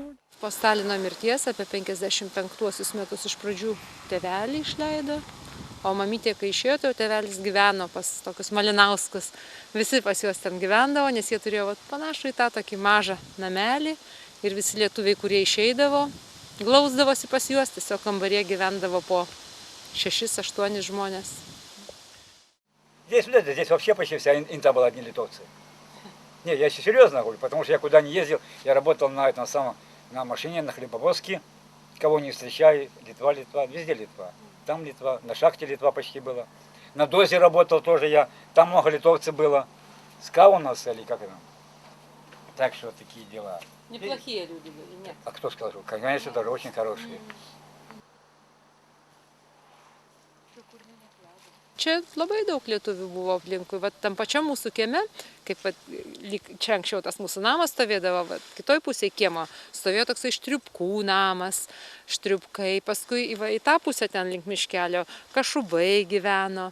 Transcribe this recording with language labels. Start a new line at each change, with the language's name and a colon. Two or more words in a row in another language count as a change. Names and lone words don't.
Lithuanian: Po Stalino mirties apie 55 metus iš pradžių tėvelį išleido, o mamytė, kai išėjo, tai tėvelis gyveno pas tokius Malinauskus. Visi pas juos ten gyvendavo, nes jie turėjo panašų į tą tokį mažą namelį ir visi lietuviai, kurie išeidavo, glausdavosi pas juos, tiesiog kambaryje gyvendavo po 6-8 žmonės.
Russian: Здесь вообще почти вся инта была одни литовцы. Не, я серьезно говорю, потому что я куда не ездил, я работал на этом самом, на машине, на хлебовозке, кого не встречаю, Литва, везде Литва. Там Литва, на шахте Литва почти было. На дозе работал тоже я, там много литовцев было. Скаунас или как это? Так что такие дела. Неплохие люди были, нет? А кто сказал? Конечно, даже очень хорошие.
Lithuanian: Čia labai daug lietuvių buvo aplinkui. Vat tam pačiam mūsų kieme, kaip čia anksčiau tas mūsų namas stovėdavo, kitoj pusėje kiemo stovėjo toksai Štriupkų namas, Štriupkai, paskui į tą pusę ten link miškelio Kašubai gyveno.